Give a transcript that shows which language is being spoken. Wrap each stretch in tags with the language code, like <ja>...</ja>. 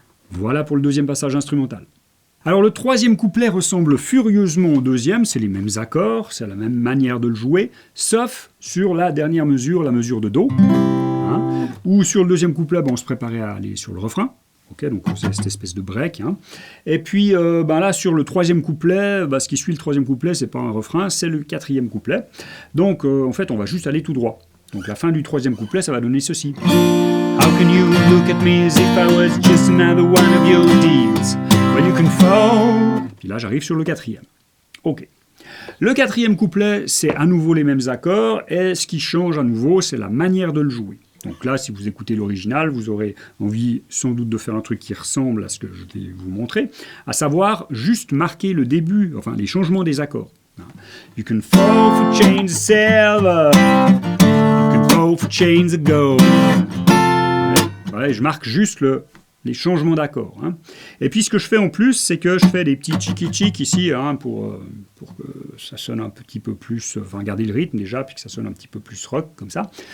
<fr>Voilà pour le deuxième passage instrumental. Alors le troisième couplet ressemble furieusement au deuxième, c'est les mêmes accords, c'est la même manière de le jouer, sauf sur la dernière mesure, la mesure de Do, où sur le deuxième couplet, on se préparait à aller sur le refrain, donc c'est cette espèce de break, et puis là sur le troisième couplet, ce qui suit le troisième couplet, c'est pas un refrain, c'est le quatrième couplet, donc en fait on va juste aller tout droit. Donc la fin du troisième couplet, ça va donner ceci.</fr> <en>How can you look at me as if I was just another one of your deeds? Well, you can fall.</en> <fr>Puis là, j'arrive sur le quatrième. Ok. Le quatrième couplet, c'est à nouveau les mêmes accords, et ce qui change à nouveau, c'est la manière de le jouer. Donc là, si vous écoutez l'original, vous aurez envie sans doute de faire un truc qui ressemble à ce que je vais vous montrer, à savoir juste marquer le début, enfin les changements des accords.</fr> <en>You can fall for chains of silver, you can fall for chains of gold.</en> <fr>Voilà, et je marque juste les changements d'accords. Hein. Et puis ce que je fais en plus, c'est que je fais des petits chic ici, hein, pour que ça sonne un petit peu plus, enfin garder le rythme déjà, puis que ça sonne un petit peu plus rock, comme ça.</fr>